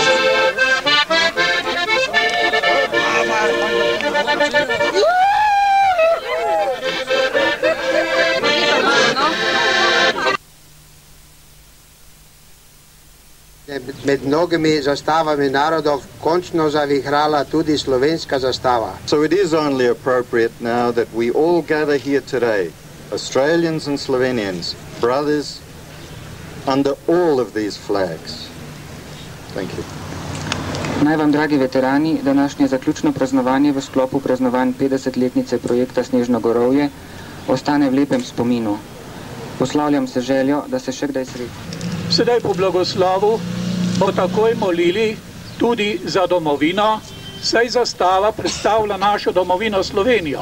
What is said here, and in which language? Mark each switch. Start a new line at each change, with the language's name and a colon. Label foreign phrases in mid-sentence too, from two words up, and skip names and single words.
Slovenian: Med mnogimi zastavami narodov končno zavihrala tudi slovenska zastava.
English: So it is only appropriate now that we all gather here today, Australians and Slovenians, brothers, under all of these flags. Thank you.
Slovenian: Naj vam, dragi veterani, današnje zaključno praznovanje v sklopu praznovanj 50-letnice projekta Snežno gorovje ostane v lepem spominu. Poslavljam se željo, da se še kdaj srečamo. Sedaj po blagoslovu bomo takoj molili tudi za domovino, saj zastava predstavlja našo domovino Slovenijo.